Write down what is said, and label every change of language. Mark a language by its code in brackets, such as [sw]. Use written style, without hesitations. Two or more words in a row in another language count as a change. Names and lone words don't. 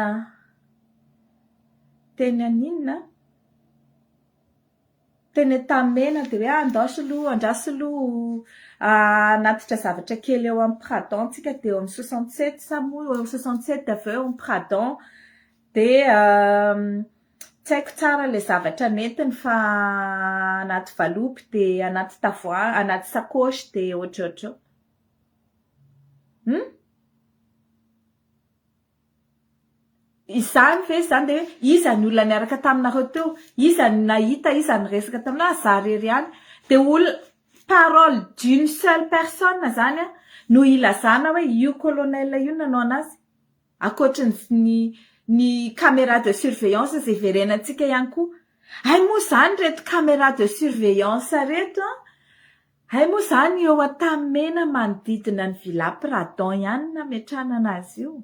[mg] aninona teny Tamena de hoe andrasolo natitra zavatra kely eo amin'ny Pradon tsika de eo amin'ny 67 sa moa eo 67 avy eo amin'ny Pradon de tsy haiko tsara le zavatra netiny fa anaty valopy de anaty tavoahangy anaty sakosy de ohatrohatro. Izany ve zany de iza ny olona niaraka taminareo teo, iza ny nahita, iza ny resaka taminao, za rery ihany. [fr] De parole d'une seule personne [mg] zany no ilazana hoe io colonel io nanao anazy. Akoatrin'ny ny [fr] caméra de surveillance [mg] izay verenantsika ihany koa. Hay moa zany reto [fr] caméra de surveillance [mg] reto hay moa zany eo Tamena manodidina ny Villa Pradon ihany nametrahana anazy io.